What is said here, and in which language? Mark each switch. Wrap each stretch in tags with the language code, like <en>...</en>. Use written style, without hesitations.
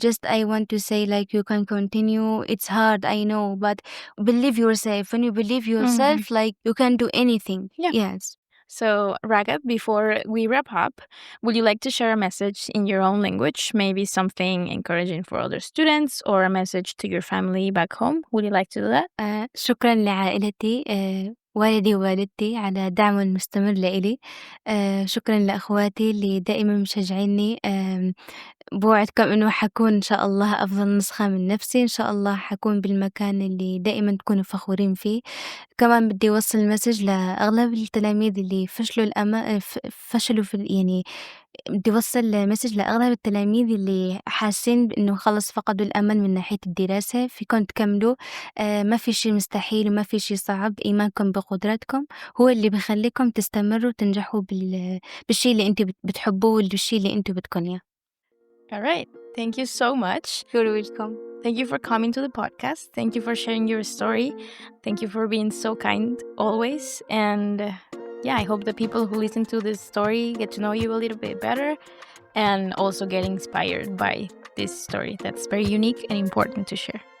<en>Just I want to say like you can continue. It's hard, I know, but believe yourself. When you believe yourself, like you can do anything. Yeah. Yes. So, Raghad, before we wrap up, would you like to share a message in your own language? Maybe something encouraging for other students or a message to your family back home? Would you like to do that?</en> <ar>شكرا لعائلتي والدي ووالدتي على الدعم المستمر لإلي. شكرا لأخواتي اللي دائما مشجعيني. بوعدكم إنه حكون إن شاء الله أفضل نسخة من نفسي. إن شاء الله حكون بالمكان اللي دائما تكونوا فخورين فيه. كمان بدي أوصل مسج لأغلب التلاميذ اللي فشلوا يعني بدي أوصل مسج لأغلب التلاميذ اللي حاسين بإنه خلص فقدوا الأمل من ناحية الدراسة. فيكم تكملوا. ما في شي مستحيل وما في شي صعب. إيمانكم بقدراتكم هو اللي بيخليكم تستمروا وتنجحوا بالشي اللي أنتوا بتحبوه والشي اللي أنتوا بدكم إياه.</ar> <en>All right. Thank you so much. You're welcome. Thank you for coming to the podcast. Thank you for sharing your story. Thank you for being so kind always. And yeah, I hope the people who listen to this story get to know you a little bit better and also get inspired by this story that's very unique and important to share.</en>